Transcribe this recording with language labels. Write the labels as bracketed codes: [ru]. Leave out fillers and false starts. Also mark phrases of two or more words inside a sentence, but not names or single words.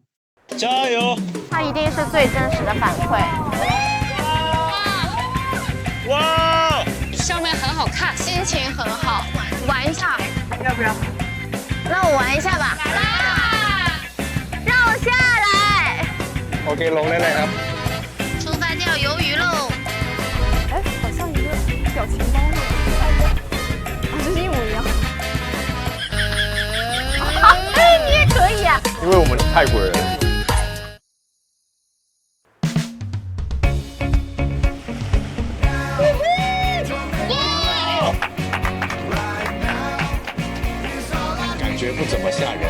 [zh] 加油！它一定是最真实的反馈。哇！上面很好看，心情很好，玩一下，要不要？那我玩一下吧。来，让我下来。 [th] โอเคลงได้เลยครับ [zh] 出发钓鱿鱼喽！哎，好像一个表情包呢。啊，这是一模一样。哎，你也可以啊。因为我们是泰国人。感觉不怎么吓人。